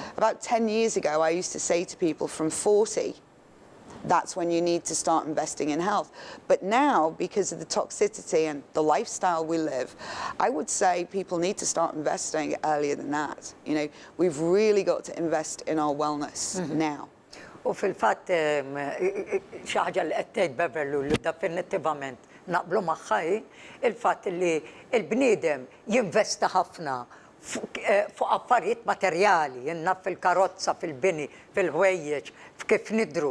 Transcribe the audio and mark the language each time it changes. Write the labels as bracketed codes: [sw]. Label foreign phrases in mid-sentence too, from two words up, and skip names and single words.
[en] About 10 years ago, I used to say to people from 40, that's when you need to start investing in health. But now, because of the toxicity and the lifestyle we live, I would say people need to start investing earlier than that. You know, we've really got to invest in our wellness now. [mt] U fil-fatt xi ħaġa li qed tgħid Beverly li definittivament naqblu magħha il-fatt li l-bniedem jinvesta ħafna fuq affarijiet materjali, jinnaf fil-karozza, fil-bini, fil-ħwejjeġ, f'kif nidru.